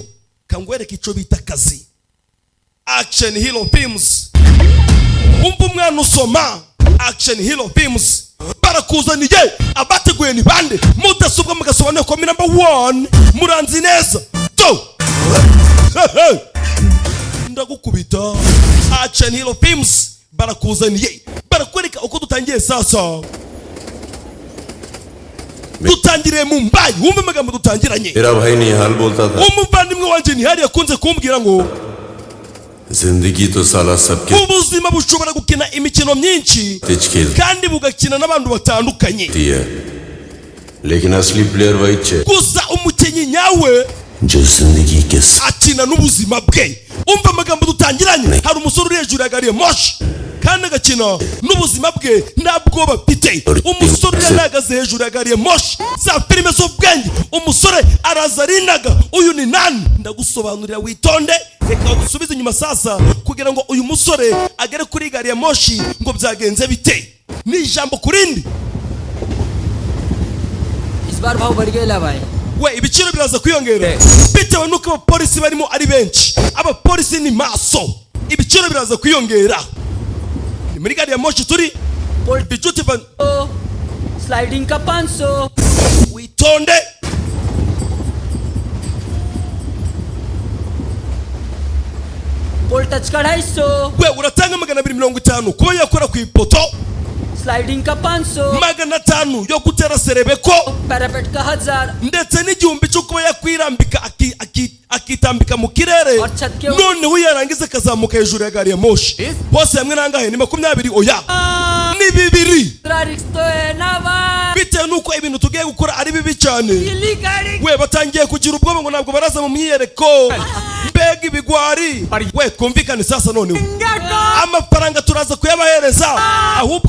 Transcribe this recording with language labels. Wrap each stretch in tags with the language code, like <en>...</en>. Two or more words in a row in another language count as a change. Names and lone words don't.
<rw>kangwereka ico bita kazi Action Hilo Films umva umwana usoma Action Hilo Films barakuzaniye abateguye ni bande mudasobwa mugasobanura ko number 1 muranzi neza to ndagukubita Action Hilo Films barakuzaniye barakwereka uko dutangiye sasa dutangire mu Mumbai wumva amagambo dutangiranye</rw> <hi>मेरा भाई निहाल बोलता था</hi> <rw>umuvandimwe wanje ni hariya akunze kumbwira ngo</rw> <hi>जिंदगी तो साला सबके</hi> <rw>ubuzima bushobora gukina imikino myinshi kandi bugakina n'abantu batandukanye</rw> <hi>है लेकिन असली प्लेयर वही है</hi> <rw>gusa umukinyi nyawe</rw> <hi>जो जिंदगी के</hi> <rw>akina n'ubuzima bwe umva amagambo dutangiranye hari umusore uri hejuru ya gari ya moshi kandi agakina n'ubuzima bwe ntabwo bafite umusore yanagaze hejuru ya gari ya moshi za filime z'ubwenge umusore araza arinaga uyu ni nani ndagusobanurira witonde reka dusubize inyuma sasa kugira ngo uyu musore agere kuri gari ya moshi ngo byagenze bite ni ijambo kurindi</rw> <hi>इस बार भाव बढ़ गया भाई</hi> <rw>we ibiciro biraza kwiyongera bitewe nuko abapolisi barimo ari benshi abapolisi ni maso ibiciro biraza kwiyongera ni muri gari ya moshi turi bijuti van</rw> <hi>स्लाइडिंग का 500</hi> <rw>witonde</rw> <en>pole touch</en> <hi>का 250</hi> <rw>we uratanga 250 kuba yakora ku ipoto</rw> <hi>स्लाइडिंग का 500</hi> <rw>500 yo gutera serebeko</rw> <hi>पैरापेट का 1000</hi> <rw>ndetse n'igihumbi cyo kuba yakwirambika akitambika mu kirere noneho yarangiza akazamuka hejuru ya gari ya moshi hose hamwe nangahe ni 20 oya ni 2 bitewe nuko ibintu tugiye gukora ari bibi cyane we batangiye kugira ubwoba ngo ntabwo baraza mu myiyereko mbega ibigwari we twumvikane sasa noneho amafaranga turaza kuyabahereza ahubwo</rw>